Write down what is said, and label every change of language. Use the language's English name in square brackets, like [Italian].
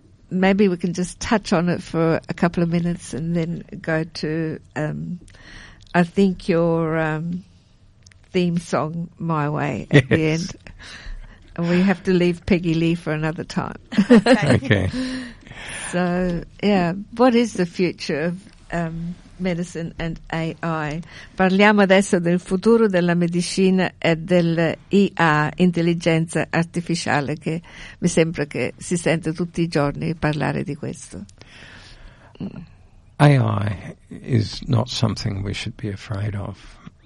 [English] Maybe we can just touch on it for a couple of minutes and then go to, I think, your theme song, My Way, at the end. And we have to leave Peggy Lee for another time. Okay. So, yeah, what is the future of medicine and AI? [Italian] Parliamo adesso del futuro della medicina e dell'IA, intelligenza artificiale, che mi sembra che si sente tutti i giorni parlare di questo. [English] AI is not something we should be afraid of.